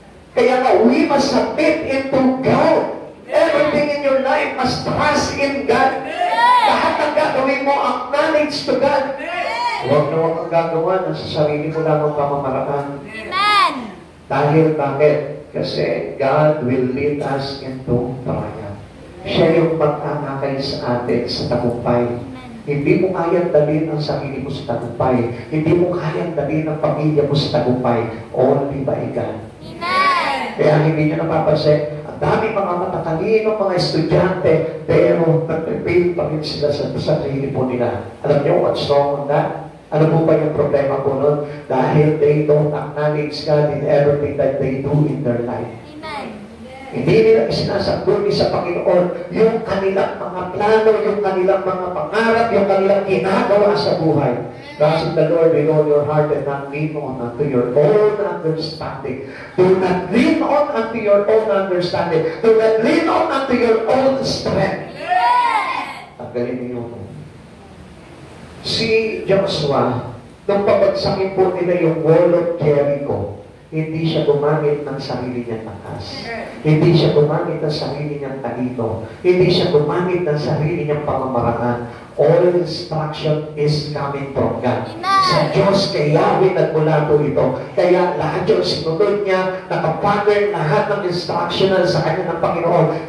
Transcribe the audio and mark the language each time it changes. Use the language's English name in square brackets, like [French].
[Filipino] Kaya nga, [English] we must submit into God. Everything in your life must trust in God. [Filipino] Lahat ng gagawin mo, [English] acknowledge to God. [Filipino] Huwag na huwag kang gagawa na sa sarili mo lamang pamamaraan. [English] Amen! [Filipino] Dahil bakit? [English] Kasi God will lead us into triumph. [Filipino] Siya yung pag-angakay sa atin sa tagumpay. Hindi mo kayang dalhin ang sarili mo sa tagumpay. Hindi mo kayang dalhin ang pamilya mo sa tagumpay. [English] Only by God. [Filipino] Kaya hindi nyo napapansin, ang daming mga matatalinong mga estudyante, pero nag-fail pa rin sila sa sarili po nila. Alam nyo [English] what's wrong on that? [Filipino] Ano po ba yung problema po nun? [English] Dahil they don't acknowledge God in everything that they do in their life. [Filipino] Hindi nila isinasaguli sa Panginoon yung kanilang mga plano, yung kanilang mga pangarap, yung kanilang ginagawa sa buhay. [English] Trust in the Lord with all your heart and not lean on unto your own understanding. Do not lean on unto your own understanding. Do not lean on unto your own strength. [Filipino] Tanggalin niyo ito. Si Joshua, nung pabagsakin po nila yung wall of Jericho, hindi siya gumamit ng sarili niyang lakas. Hindi siya gumamit ng sarili niyang talino. Hindi siya gumamit ng sarili niyang pamamaraan. [English] All instruction is coming from God. [Filipino] Sa Diyos, kay Yahweh nagmula po ito. Kaya lahat yung sinunod niya, nakapattern lahat ng instructional sa kanya ng Panginoon.